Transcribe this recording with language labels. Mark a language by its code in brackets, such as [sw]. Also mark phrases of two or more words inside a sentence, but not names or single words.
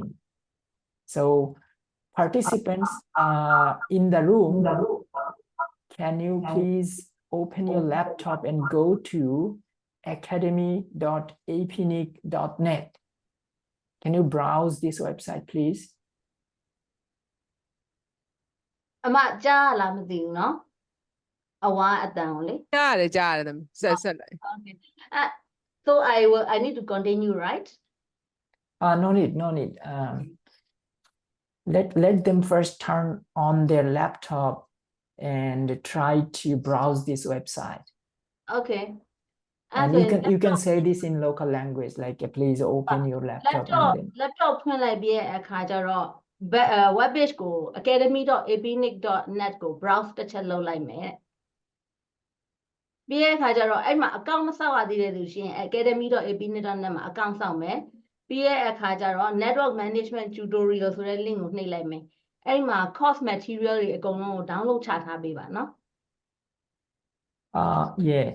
[en] So participants in the room, can you please open your laptop and go to academy.apnic.net. Can you browse this website, please? [my] အမကြားလားမသိဘူးเนาะအဝါအတန်ကိုလေ ကြားရတယ်သမီးဆက်လိုက် [en] Okay so I need to continue right No need let them first turn on their laptop and try to browse this website. Okay And you can say this in local language, like please open your laptop and then [my] laptop ဖွင့်လိုက်ပြီးအခါကျတော့ [en] web page [my] ကို academy.apnic.net ကို browse တစ်ချက်လုပ်လိုက်မယ်ပြီးတဲ့အခါကျတော့အဲ့မှာ account မဆောက်ရသေးတဲ့သူရှင် academy.apnic.net မှာ account ဆောက်မယ်ပြီးတဲ့အခါကျတော့ [en] network management tutorial [my] ဆိုတဲ့ link ကိုနှိပ်လိုက်မယ်အဲ့မှာ [en] course material [my] တွေအကုန်လုံးကို download ချထားပေးပါနော် [en] yeah